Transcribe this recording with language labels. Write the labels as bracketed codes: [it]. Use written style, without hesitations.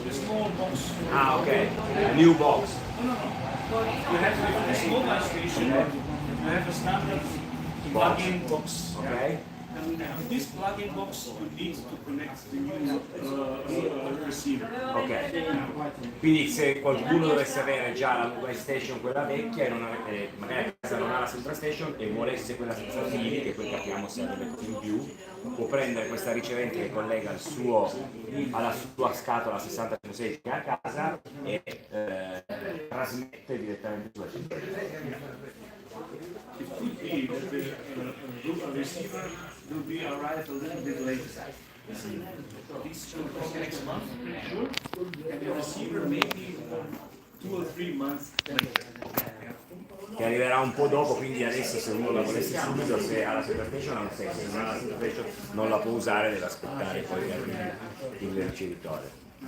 [en] The small box. Ah, okay. A new box. No. You have with this mobile station. You have a standard plug-in box. Okay. And this plug-in box you need to connect the new receiver. Ok. [it] Quindi se qualcuno dovesse avere già la mobile station, quella vecchia, e magari a casa non ha la central station e volesse quella senza fili, che poi capiamo se avrebbe in più, può prendere questa ricevente che collega alla sua scatola 6016 che ha a casa e trasmette direttamente sulla centralina. [en] It could be that the receiver will be arrived a little bit later. This will come next month, pretty sure, and the receiver maybe 2 or 3 months later. [it] Che arriverà un po' dopo, quindi adesso se uno la volesse subito, se ha la central station ha un senso, se non ha la central station non la può usare, deve aspettare poi che arrivi il ricevitore.